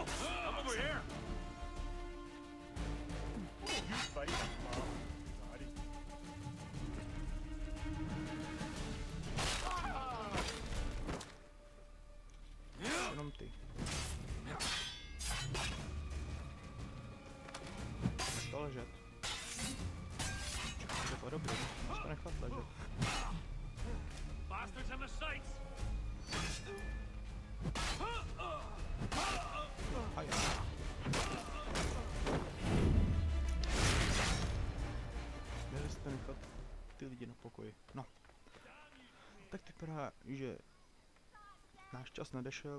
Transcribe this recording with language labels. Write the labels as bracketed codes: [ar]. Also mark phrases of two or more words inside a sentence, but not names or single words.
[en] I'm over here! You fight Martel, laddie. [cs] Jenom ty. To ležet. Je to dobrý, musíš to nechat ležet. [en] Bastards in the sights! Haj. [cs] Měli jste nechat ty lidi na pokoji. No. Tak vypadá, že náš čas nadešel.